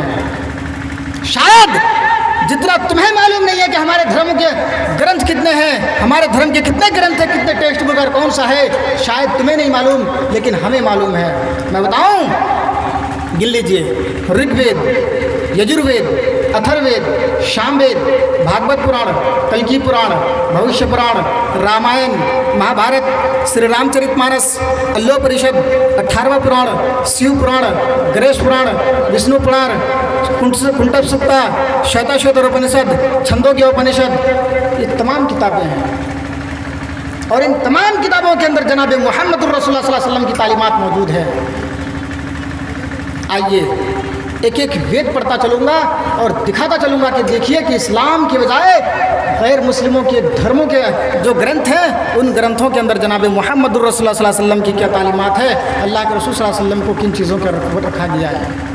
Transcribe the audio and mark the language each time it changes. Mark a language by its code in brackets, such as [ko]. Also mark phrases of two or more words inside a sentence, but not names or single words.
[ur] شاید جتنا تمہیں معلوم نہیں ہے کہ ہمارے دھرم کے گرنتھ کتنے ہیں، ہمارے دھرم کے کتنے گرنتھ ہیں، کتنے [en] text book [ur] اور کون سا ہے، شاید تمہیں نہیں معلوم لیکن ہمیں معلوم ہے. میں بتاؤں، گن لیجیے، رگ وید، یجروید، اتھر وید، شام وید، بھاگوت پران، کلکی پران، بھوشیہ پران، رامائن، مہا بھارت، سری رام چرت مانس، اللو پریشد، 18واں پران، شیو پران، گریش پران، وشنو پران، کنٹپ سکتا، شیتا شوتر اپنشد، چھندوگیہ اپنشد، یہ تمام کتابیں ہیں. اور ان تمام کتابوں کے اندر جناب [ar] محمد الرسول اللہ صلی اللہ علیہ وسلم [ur] کی تعلیمات موجود ہیں. آئیے ایک ایک وید پڑھتا چلوں گا اور دکھاتا چلوں گا کہ دیکھیے کہ اسلام کے بجائے غیر مسلموں کے دھرموں کے جو گرنتھ ہیں ان گرنتھوں کے اندر جناب [ar] محمد الرسول اللہ صلی اللہ علیہ وسلم [ur] کی کیا تعلیمات ہے، اللہ کے رسول [ar] صلی اللہ علیہ وسلم [ur] کو کن چیزوں کا رکھا گیا ہے.